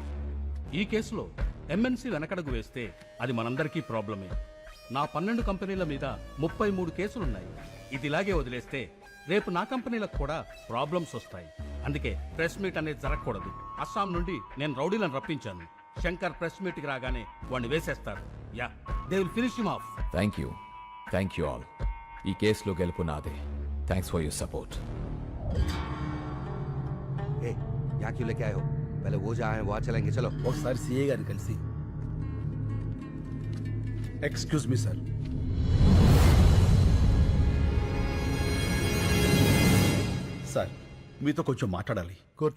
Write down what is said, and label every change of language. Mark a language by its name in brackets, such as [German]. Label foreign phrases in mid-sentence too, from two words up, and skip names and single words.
[Telugu] ఈ కేసులో ఎంఎన్సీ వెనకడుగు వేస్తే అది మనందరికీ ప్రాబ్లమే. నా 12 కంపెనీల మీద 33 కేసులున్నాయి. ఇది ఇలాగే వదిలేస్తే రేపు నా కంపెనీలకు కూడా ప్రాబ్లమ్స్ వస్తాయి. అందుకే [English] press meet [Telugu] అనేది జరగకూడదు. అస్సాం నుండి నేను రౌడీలను రప్పించాను. శంకర్ [English] press meet [Telugu] రాగానే వాడిని వేసేస్తారు. [English] Ya, they will finish him off. Thank you all. [Telugu] ఈ కేసులో గెలుపు నాదే. [English] Thanks for your support. [Hindi] Hey, यहाँ क्यों लेके आए हो? पहले वो जहाँ है वहाँ चलेंगे, चलो. [Telugu] ఒకసారి సిఏ గారిని కలిసి. [English] excuse me sir. [Telugu] సార్, మీతో కొంచెం మాట్లాడాలి. కూర్చో.